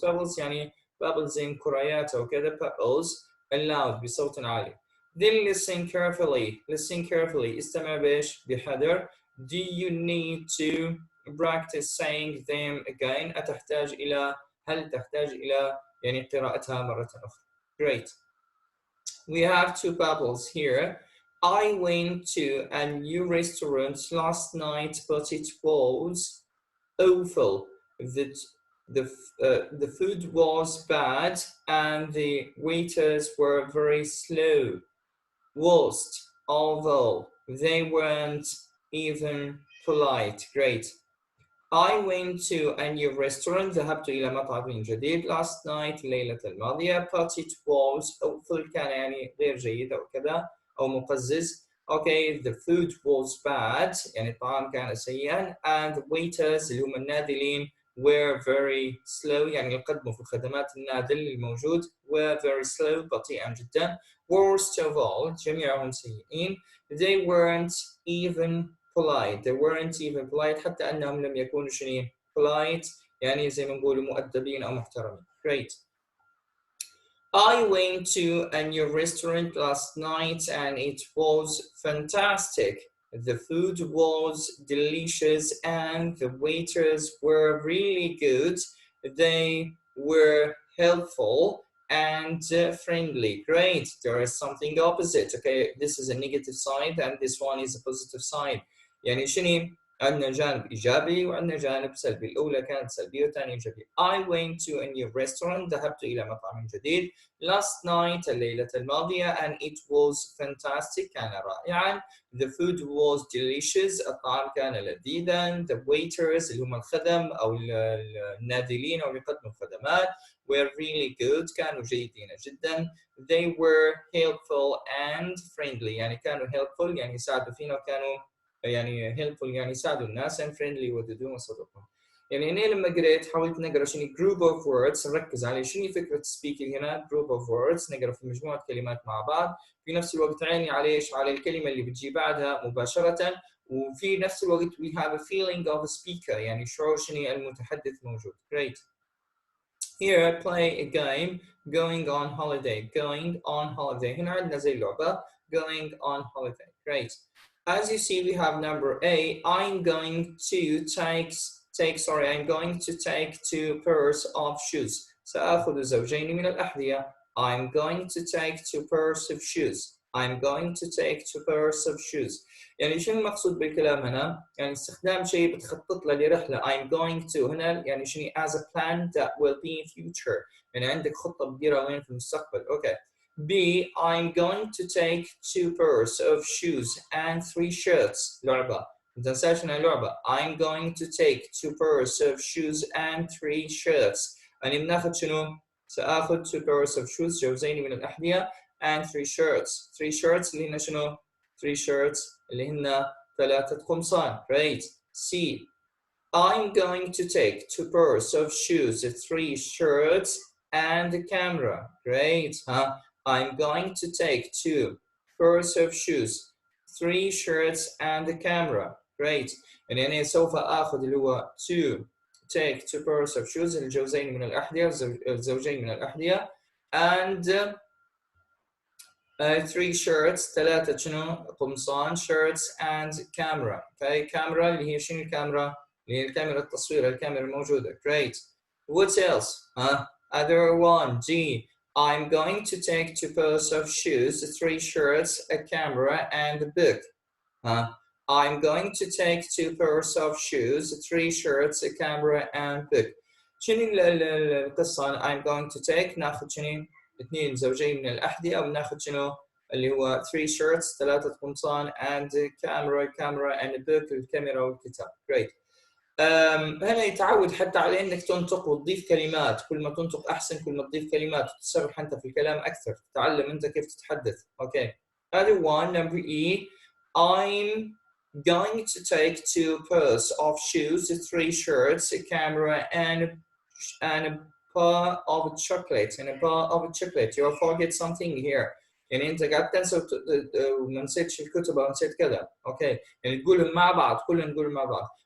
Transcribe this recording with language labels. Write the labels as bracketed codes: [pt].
[ar] Bubbles يعني bubbles in كريات أو كذا bubbles aloud بصوت عالي. [en] Then listen carefully. استمع بحذر. Do you need to practice saying them again? [ar] هل تحتاج إلى يعني قراءتها مرة أخرى? [en] Great. We have 2 bubbles here. I went to a new restaurant last night, but it was awful. The food was bad and the waiters were very slow. Worst of all, they weren't even polite. Great. I went to a new restaurant. [ar] ذهبت إلى مطعم جديد last night الليلة الماضية. [en] But it was awful. [ar] كان يعني غير جيد أو كذا أو مقزز. [en] Okay, the food was bad. يعني الطعام كان سيئا. And the waiters اللي هم النادلين were very slow. [ar] يعني يقدموا في الخدمات النادل الموجود were very slow بطيئا جدا. [en] Worst of all, جميعهم سيئين. They weren't even polite. [ar] حتى أنهم لم يكونوا شنو polite يعني زي ما نقول مؤدبين أو محترمين. [en] Great. I went to a new restaurant last night and it was fantastic. The food was delicious and the waiters were really good. They were helpful and friendly. Great. There is something opposite. Okay, this is a negative side and this one is a positive side. [ar] يعني شنو عندنا جانب إيجابي وعندنا جانب سلبي. الأولى كانت سلبية والثانية إيجابية. [en] I went to a new restaurant. ذهبت إلى مطعم جديد last night الليلة الماضية and it was fantastic. كان رائعا. The food was delicious. [ar] الطعام كان لذيذا. The waiters اللي هم الخدم أو النادلين أو اللي يقدموا الخدمات [en] were really good. كانوا جيدين جدا. They were helpful and friendly. [ar] يعني كانوا helpful يعني يساعدوا فينا، وكانوا يعني helpful يعني يساعدوا الناس، and friendly ودودون وصدقهم. يعني هنا لما قريت حاولت نقرا شنو group of words، نركز على شنو فكره speaking هنا. group of words نقرا في مجموعه كلمات مع بعض، في نفس الوقت عيني على ايش؟ على الكلمه اللي بتجي بعدها مباشره، وفي نفس الوقت we have a feeling of a speaker يعني شعور شنو المتحدث موجود. [en] Great. Here I play a game. Going on holiday. Going on holiday. هنا عندنا زي اللعبة. Going on holiday. Great. As you see, we have number A. I'm going to I'm going to take 2 pairs of shoes. [ar] سآخذ زوجين من الأحذية. [en] I'm going to take 2 pairs of shoes. I'm going to take 2 pairs of shoes. [ar] يعني شنو المقصود بالكلام هنا؟ يعني استخدام شيء بتخطط له لرحلة. [en] I'm going to هنا يعني شنو as a plan that will be in future. [ar] يعني عندك خطة بتديرها وين في المستقبل. [en] Okay. B. I'm going to take 2 pairs of shoes and 3 shirts. [ar] لعبة. ما تنساش انها لعبة. [en] I'm going to take 2 pairs of shoes and 3 shirts. [ar] يعني بناخذ شنو؟ سآخذ 2 pairs of shoes جوزين من الأحذية and 3 shirts. 3 shirts اللي هنا شنو؟ 3 shirts اللي هن 3 قمصان. [en] Great. C. I'm going to take 2 pairs of shoes, 3 shirts, and a camera. Great. Huh? I'm going to take 2 pairs of shoes, 3 shirts, and a camera. Great. [ar] يعني أنا سوف آخذ اللي هو take 2 pairs of shoes الجوزين من الأحذية، الزوجين من الأحذية، and 3 shirts 3 شنو قمصان shirts and camera. Okay, camera اللي هي شنو الكاميرا؟ اللي هي الكاميرا التصوير، الكاميرا الموجودة. [en] Great. What else? Other one. G. I'm going to take 2 pairs of shoes, 3 shirts, a camera, and a book. I'm going to take 2 pairs of shoes, 3 shirts, a camera, and book. [ar] شنو القصة؟ I'm going to take ناخذ شنو؟ 2 زوجين من الأحذية، أو ناخذ شنو؟ اللي هو 3 shirts 3 قمصان and camera and a book الكاميرا والكتاب. [en] Great. [ar] هنا يتعود حتى على انك تنطق وتضيف كلمات، كل ما تنطق احسن، كل ما تضيف كلمات وتتصرف انت في الكلام اكثر، تتعلم انت كيف تتحدث. [en] Okay. Other one, number E. I'm going to take 2 pairs of shoes, 3 shirts, a camera, and a bar of chocolate. And a bar of chocolate. You'll forget something here. [ar] يعني انت قاعد تنسى وما نسيتش الكتب او نسيت كذا. اوكي. يعني تقولهم مع بعض، كلنا نقول مع بعض.